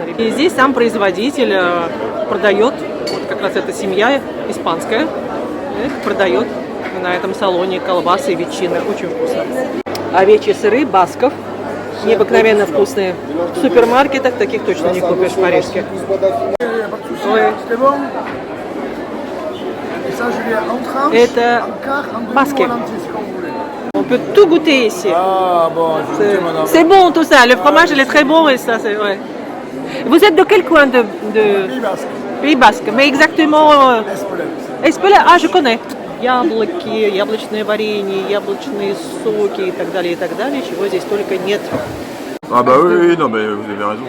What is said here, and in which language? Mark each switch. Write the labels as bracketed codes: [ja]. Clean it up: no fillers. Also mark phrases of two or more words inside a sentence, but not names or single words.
[ru] И здесь сам производитель продает, вот как раз эта семья испанская, продает на этом салоне колбасы и ветчины. Очень вкусно. Овечьи сыры Басков. Необыкновенно вкусные. В супермаркетах таких точно не купишь в парижских. Это баски. [fr] On peut tout goûter ici. Ah bon, c'est bon tout ça. Le fromage il est très bon et ça c'est ouais. Vous êtes de quel coin de Pays Basque? Mais exactement. Espelette. Ah, je connais. [ru] Яблоки, яблочное варенье, яблочные соки и так далее, чего здесь только нет. [fr] Ah bah oui, non mais vous avez raison.